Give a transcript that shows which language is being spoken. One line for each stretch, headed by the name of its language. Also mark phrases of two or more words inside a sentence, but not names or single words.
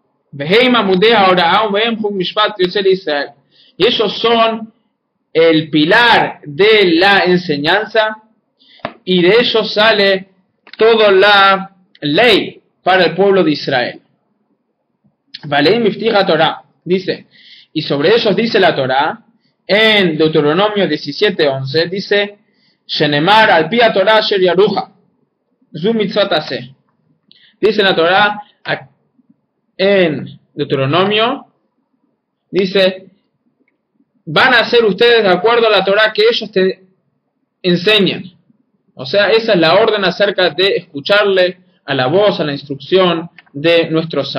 Spanish: Y ellos son el pilar de la enseñanza, y de ellos sale toda la ley para el pueblo de Israel. Torah dice, y sobre ellos dice la Torah, en Deuteronomio 17:11, dice,
Hebrew: שנאמר על פי התורה אשר יורוך, זו מצות עשה.
Spanish: Dice la Torah, en Deuteronomio, dice, van a hacer ustedes de acuerdo a la Torah que ellos te enseñan. O sea, esa es la orden acerca de escucharle a la voz, a la instrucción de nuestros sabios.